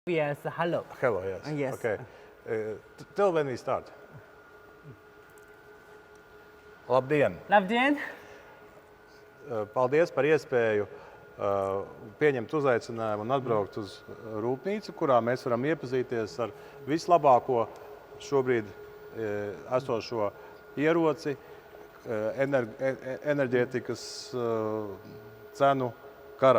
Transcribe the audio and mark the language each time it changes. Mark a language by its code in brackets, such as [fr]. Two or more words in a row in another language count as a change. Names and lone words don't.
[en] Yes, hello. Hello, yes. Yes. Okay. Till when we start? [lv] Labdien! Labdien! Paldies par iespēju pieņemt uzaicinājumu un atbraukt uz rūpnīcu, kurā mēs varam iepazīties ar vislabāko šobrīd esošo ieroci enerģētikas cenu karā.